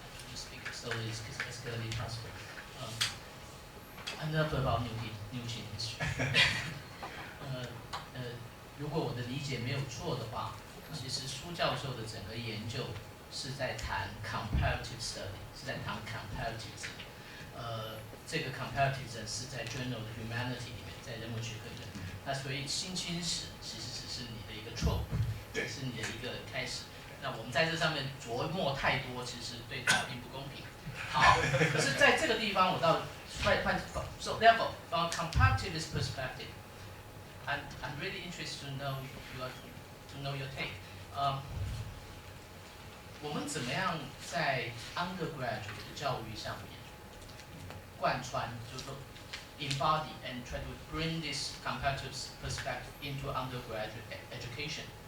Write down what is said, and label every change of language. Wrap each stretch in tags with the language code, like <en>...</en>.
<en>Just speak as slowly as going to be possible. I'm not about New Qing history.</en> <zh>如果我的理解没有错的话，其实苏教授的整个研究是在谈 comparative study， 是在谈 comparative。这个 comparative 是在 Journal of Humanity 里面，在人文学科里面。那所以新清史其实只是你的一个错误，是你的一个开始。那我们在这上面琢磨太多，其实对他并不公平。好，可是在这个地方，我到</zh> <en>so therefore from a comparativist perspective, I'm really interested to know your take.</en> <zh>我们怎么样在 undergraduate 的教育上面贯穿，就是说</zh> <en>embody and try to bring this comparative perspective into undergraduate education.</en>